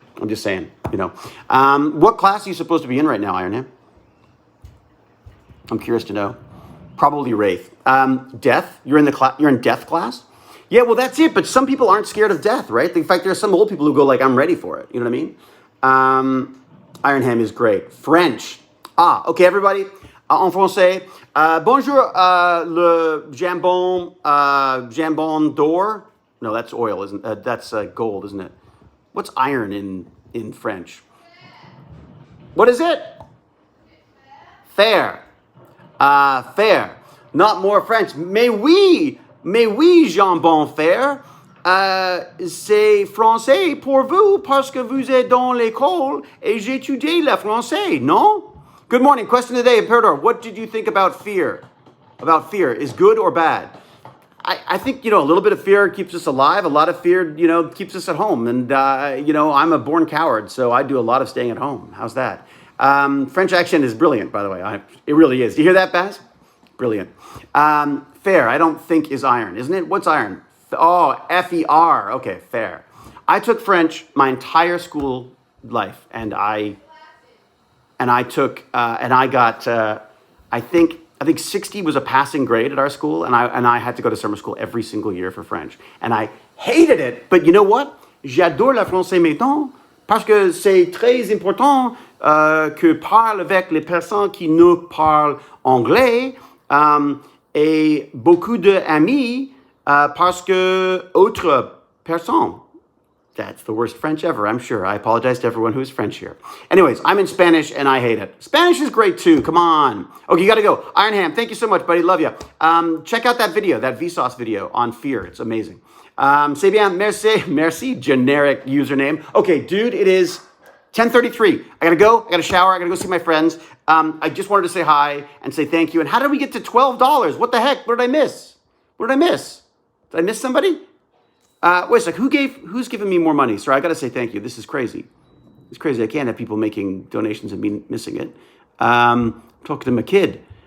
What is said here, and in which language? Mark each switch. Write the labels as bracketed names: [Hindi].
[English] I'm just saying, What class are you supposed to be in right now, Iron Ham? I'm curious to know. Probably Wraith. Death. You're in death class. Yeah, well, that's it. But some people aren't scared of death, right? In fact, there are some old people who go like, I'm ready for it. You know what I mean? Iron Ham is great. French. Okay, everybody. [French] En français. Bonjour, le jambon, jambon d'or. [English] No, that's oil, isn't that's gold, isn't it? What's iron in French? What is it? Fair. Fair. Not more French. [French] Mais oui, jambon fair. C'est français pour vous parce que vous êtes dans l'école et j'étudie le français, non? [English] Good morning. Question of the day, Imperador. What did you think about fear? About fear. Is good or bad? I think, a little bit of fear keeps us alive. A lot of fear, keeps us at home. And, I'm a born coward, so I do a lot of staying at home. How's that? French accent is brilliant, by the way. It really is. You hear that, Baz? Brilliant. Fair, I don't think is iron, isn't it? What's iron? Oh, F-E-R. Okay, fair. I took French my entire school life, and I got, I think 60 was a passing grade at our school, and I had to go to summer school every single year for French. And I hated it, but you know what? [French] J'adore le français maintenant, parce que c'est très important que parle avec les personnes qui ne parlent anglais, et beaucoup d'amis, parce que autres personnes. [English] That's the worst French ever, I'm sure. I apologize to everyone who's French here. Anyways, I'm in Spanish and I hate it. Spanish is great too, come on. Okay, you gotta go. Iron Ham, thank you so much, buddy, love you. Check out that video, that Vsauce video on fear, it's amazing. [French] C'est bien, merci, generic username. [English] Okay, dude, it is 10:33. I gotta go, I gotta shower, I gotta go see my friends. I just wanted to say hi and say thank you. And how did we get to $12? What the heck, what did I miss? Did I miss somebody? Wait a sec, who's giving me more money? Sorry, I gotta say thank you. This is crazy. It's crazy. I can't have people making donations and me missing it. Talking to my kid.